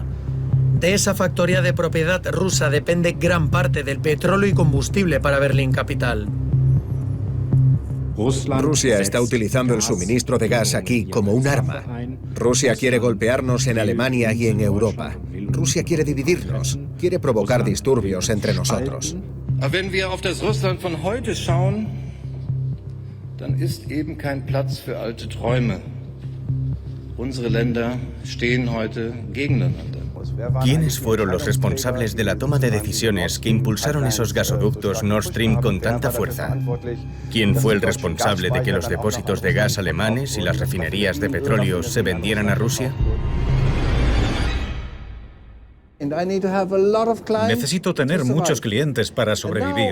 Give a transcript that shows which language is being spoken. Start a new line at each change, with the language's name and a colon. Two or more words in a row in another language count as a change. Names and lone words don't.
Spanish: De esa factoría de propiedad rusa depende gran parte del petróleo y combustible para Berlín capital. Rusia está utilizando el suministro de gas aquí como un arma. Rusia quiere golpearnos en Alemania y en Europa. Rusia quiere dividirnos, quiere provocar disturbios entre nosotros.
German: Wenn wir auf das Russland von heute schauen, dann ist eben kein Platz für alte Träume. Unsere Länder stehen heute gegeneinander.
Spanish: ¿Quiénes fueron los responsables de la toma de decisiones que impulsaron esos gasoductos Nord Stream con tanta fuerza? ¿Quién fue el responsable de que los depósitos de gas alemanes y las refinerías de petróleo se vendieran a Rusia? Necesito tener muchos clientes para sobrevivir.